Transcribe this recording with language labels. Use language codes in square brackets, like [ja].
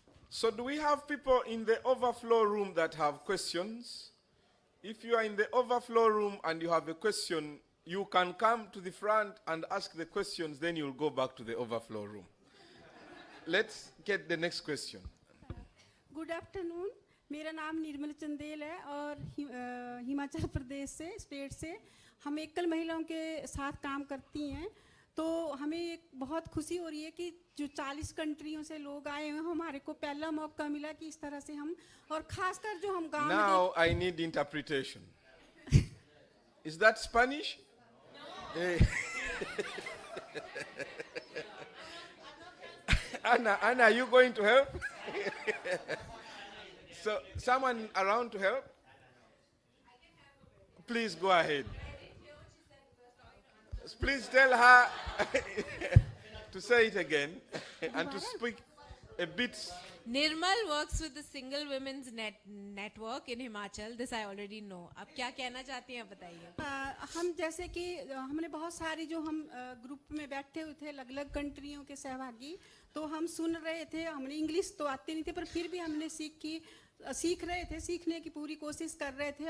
[en] So do we have people in the overflow room that have questions? If you are in the overflow room and you have a question, you can come to the front and ask the questions, then you'll go back to the overflow room. Let's get the next question. Good afternoon, [hi] मेरा नाम निर्मल चंदेल है और हिमाचल प्रदेश से state से हम एकल महिलाओं के साथ काम करती हैं। तो हमें एक बहुत खुशी हो रही है कि जो 40 कंट्रियों से लोग आए हैं, हमारे को पहला मौका मिला कि इस तरह से हम, और खासकर जो हम गांव में [en] Now I need interpretation. Is that Spanish? Eh. Anna, are you going to help? So, someone around to help? Please go ahead. Please tell her to say it again and to speak a bit. Nirmal works with the single women's network in Himachal. This I already know. [hi] अब क्या कहना चाहती हैं बताइए. हम जैसे कि हमने बहुत सारी जो हम ग्रुप में बैठे हुए थे अलग अलग कंट्रियों के सहभागी, तो हम सुन रहे थे. हमने इंग्लिश तो आती नहीं थी पर फिर भी हमने सीख रहे थे, सीखने की पूरी कोशिश कर रहे थे.